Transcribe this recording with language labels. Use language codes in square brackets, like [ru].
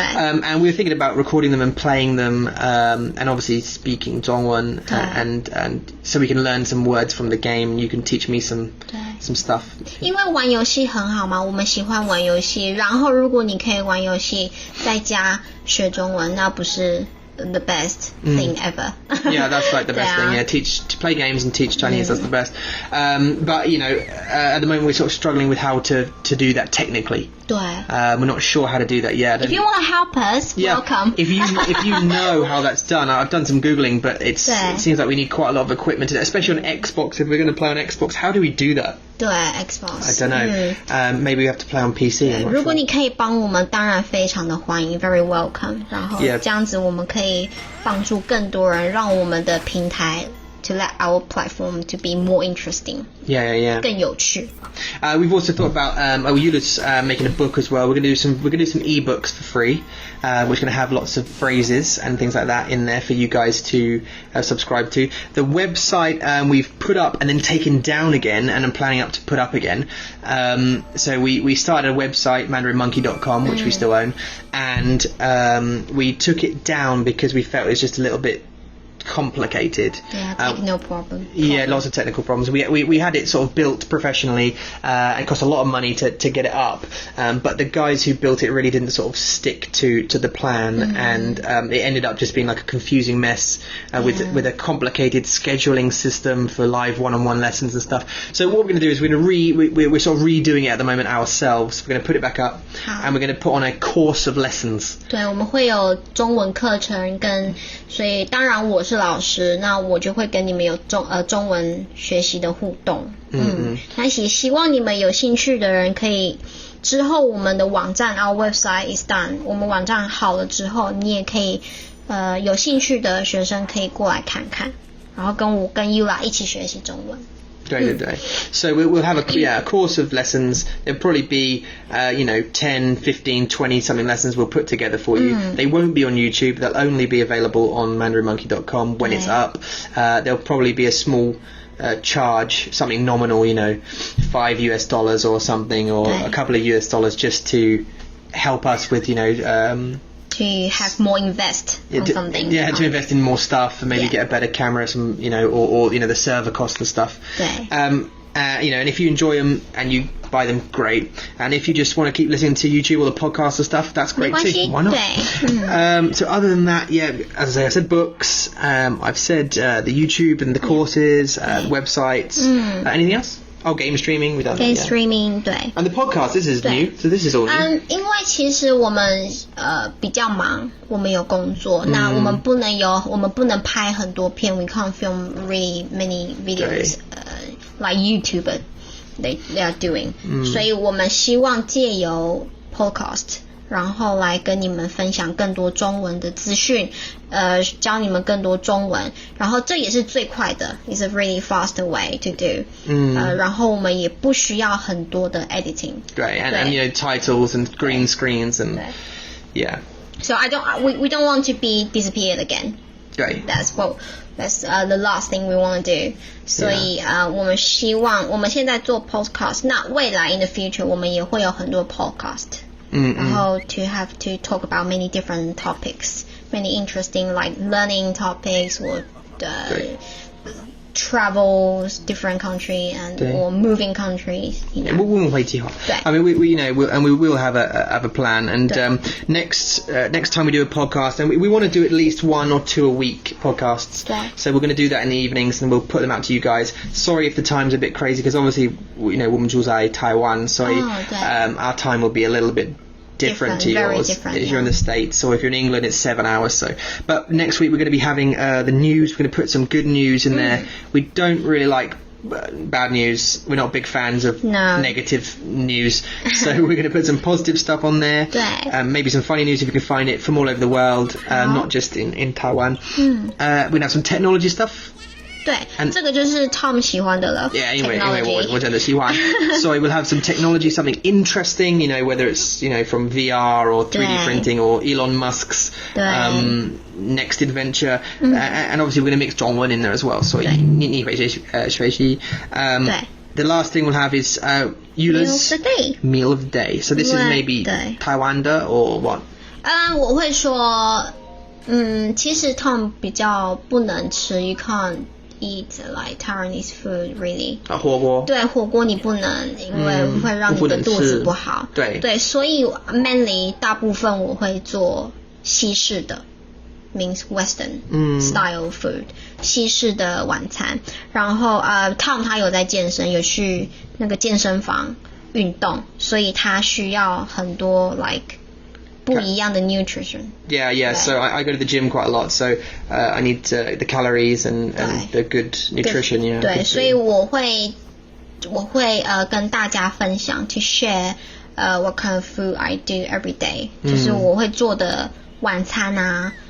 [en] And we were thinking about recording them and playing them, and obviously speaking 中文 and so we can learn some words from the game. You can teach me some stuff. [zh] 因为玩游戏很好嘛，我们喜欢玩游戏。然后如果你可以玩游戏在家学中文，那不是 [en] the best thing ever. Yeah, that's like the best thing. Yeah, to play games and teach Chinese. That's the best. But you know, at the moment we're sort of struggling with how to do that technically. [zh] 对。 [en] We're not sure how to do that yet. If you want to help us, welcome. If you know how that's done, I've done some googling, but it seems like we need quite a lot of equipment, especially on Xbox. If we're going to play on Xbox, how do we do that? [zh] 对 Xbox. [en] I don't know. Maybe we have to play on PC. [zh] 如果你可以帮我们，当然非常的欢迎 ， [en] very welcome. [zh] 然后这样子我们可以帮助更多人，让我们的平台 [en] to let our platform to be more interesting. Yeah. [zh] 更有趣。 [en] We've also thought about Eula's making a book as well. We're gonna do some ebooks for free, which are gonna have lots of phrases and things like that in there for you guys to subscribe to. The website we've put up and then taken down again, and I'm planning to put up again. So we started a website, mandarinmonkey.com, which we still own, and we took it down because we felt it was just a little bit complicated. No problem. Yeah, lots of technical problems. We had it sort of built professionally. It cost a lot of money to get it up, but the guys who built it really didn't sort of stick to the plan, and it ended up just being like a confusing mess with a complicated scheduling system for live one-on-one lessons and stuff. So what we're going to do is we're sort of redoing it at the moment ourselves. We're going to put it back up, and we're going to put on a course of lessons. [zh] 对，我们会有中文课程跟，所以当然我是老师，那我就会跟你们有中文学习的互动。那也希望你们有兴趣的人可以，之后我们的网站 [en] our website is done， [zh] 我们网站好了之后，你也可以有兴趣的学生可以过来看看，然后跟我跟 Eula 一起学习中文。对。 [en] So we'll have a course of lessons. There'll probably be 10, 15, 20 something lessons we'll put together for you. They won't be on YouTube. They'll only be available on mandarinmonkey.com when it's up. There'll probably be a small charge, something nominal, $5 or something, or a couple of $, just to help us with to have more invest on something. Yeah, to invest in more stuff and maybe get a better camera, some or the server cost and stuff. And if you enjoy them and you buy them, great. And if you just want to keep listening to YouTube or the podcast and stuff, that's great too. Why not? So other than that, as I said books. I've said the YouTube and the courses, websites. Anything else? Oh, game streaming, we've done game that. streaming, 对。 And the podcast, this is new, so this is all new. [zh] 因为其实我们比较忙，我们有工作，那我们不能拍很多片 [en] we can't film really many videos like YouTube they are doing. [zh] 所以我们希望借由 podcast 然后来跟你们分享更多中文的资讯，教你们更多中文，然后这也是最快的 ， [en] is a really fast way to do。 [zh] 然后我们也不需要很多的 editing。 [en] 对 and titles and green screens and yeah. So we don't want to be disappeared again. [zh] 对 [en] That's the last thing we want to do. [zh] 所以我们希望我们现在做 podcast， 那未来 [en] in the future [zh] 我们也会有很多 podcast。 [en] 然后 to have to talk about many different topics, many interesting like learning topics or travels different country and or moving countries. [zh] 我们会计划。 [en] I mean, we will have a plan. And next time we do a podcast, and we want to do at least 1 or 2 a week podcasts. So we're going to do that in the evenings, and we'll put them out to you guys. Sorry if the time's a bit crazy, because obviously, [zh] 我们住在 [en] Taiwan, so our time will be a little bit different to yours if you're in the States, or if you're in England it's 7 hours. So but next week we're going to be having the news. We're going to put some good news in there. We don't really like bad news. We're not big fans of negative news, so we're going to put some positive stuff on there. Maybe some funny news if you can find it from all over the world, not just in Taiwan. We're going to have some technology stuff. [zh] 对，这个就是 Tom 喜欢的了。 Yeah, 因为我真的喜欢。 [en] So we'll have some technology, something interesting, whether it's, from VR or 3D printing or Elon Musk's next adventure. And obviously we're going to mix 中文 in there as well. So [zh] 你会学习。 [en] the last thing we'll have is Eula's meal of the day. So this is maybe Taiwan 的 or what? [zh] 我会说，其实 Tom 比较不能吃 ， [en] you can't eat like Taiwanese food really。 [zh] 火锅。对，火锅你不能，因为会让你的肚子不好。对，所以 mainly 大部分我会做西式的。 [en] means Western style food [zh] 西式的晚餐，然后Tom 他有在健身，有去那个健身房运动，所以他需要很多 like 不一样的 nutrition. [en] Yeah. So I go to the gym quite a lot, so I need the calories and the good nutrition. Yeah. [zh] 对，所以我会跟大家分享 [en] to share what kind of food I do every day， [zh] 就是我会做的晚餐啊。